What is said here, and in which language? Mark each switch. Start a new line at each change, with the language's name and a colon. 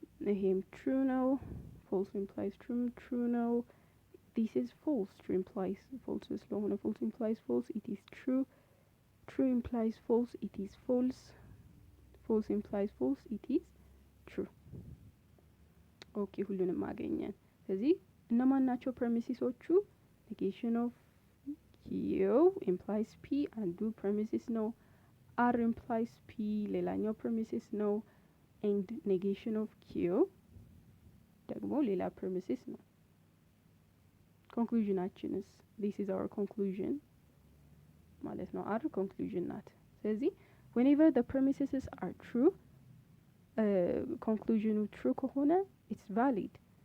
English: ይሄም true ነው። false implies true ነው። this is false. true implies false ስለሆነ false implies false, it is true. true implies false, it is false. false implies false, it is true.
Amharic: ኦኬ ሁሉንም አገኘን። ስለዚህ እነማን ናቸው ፕሪሚሲሶቹ?
English: negation of q implies p
Amharic: አንዱ ፕሪሚሲስ ነው።
English: r implies p
Amharic: ሌላኛው ፕሪሚሲስ ነው።
English: and negation of q
Amharic: ደግሞ ሌላ ፕሪሚሲስ ነው።
English: ኮንክሉዥናችንስ this is our conclusion ማለት ነው። r conclusion ናት። ስለዚህ whenever the premises are true, conclusion true ከሆነ it's valid.